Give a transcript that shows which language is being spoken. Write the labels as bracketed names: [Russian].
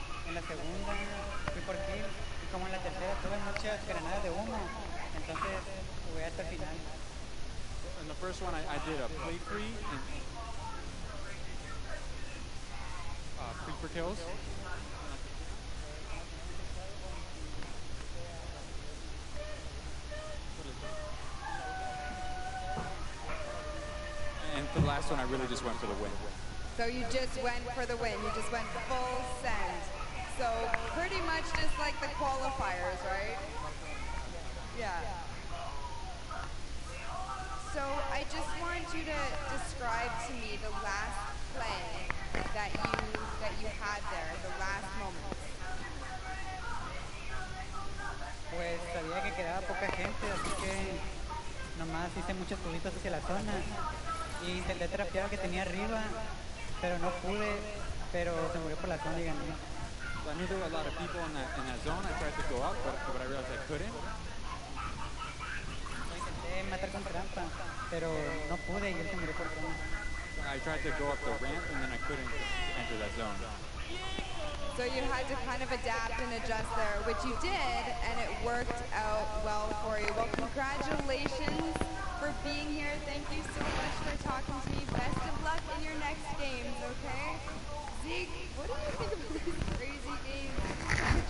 [Spanish] En la segunda fui por kill. Y como en la tercera tuve muchas granadas de humo. Entonces jugué hasta el final. [English] In the first one, I did a play free and creeper kills. And for the last one, I really just went for the win. So you just went for the win. You just went full send. So pretty much just like the qualifiers, right? Yeah. So I just want you to describe to me the last play that you had there, the last moment. [Spanish] Pues sabía que quedaba poca gente, así que nomás hice muchos cubitos hacia la zona y intenté trapear al que tenía arriba, pero no pude, pero se murió por la zona y gané. [English] So I knew there were a lot of people in that zone. I tried to go up, but I realized I couldn't. [Spanish] Lo intenté matar con trampa, pero no pude y él se murió por zona. [English] I tried to go up the ramp and then I couldn't enter that zone. So you had to kind of adapt and adjust there, which you did, and it worked out well for you. Well, congratulations for being here. Thank you so much for talking to me. Best of luck in your next games, okay? Zeke, what do you think about these crazy games?